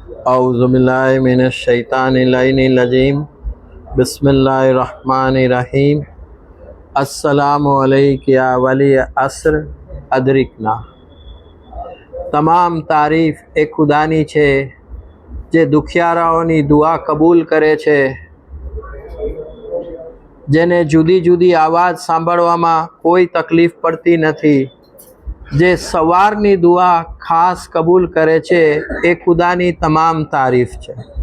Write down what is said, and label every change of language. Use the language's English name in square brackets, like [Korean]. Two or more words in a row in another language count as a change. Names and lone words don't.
[Arabic] أعوذ بالله من الشيطان الرجيم بسم الله الرحمن الرحيم السلام عليك يا ولي العصر أدركنا. [Gujarati] તમામ તારીફ એ ખુદાની છે જે દુખિયારાઓની દુઆ કબૂલ કરે છે, જેને જુદી જુદી આવાજ સાંભળવામાં કોઈ તકલીફ પડતી નથી, જે સવારની દુઆ ખાસ કબૂલ કરે છે, એ ખુદાની તમામ તારીફ છે।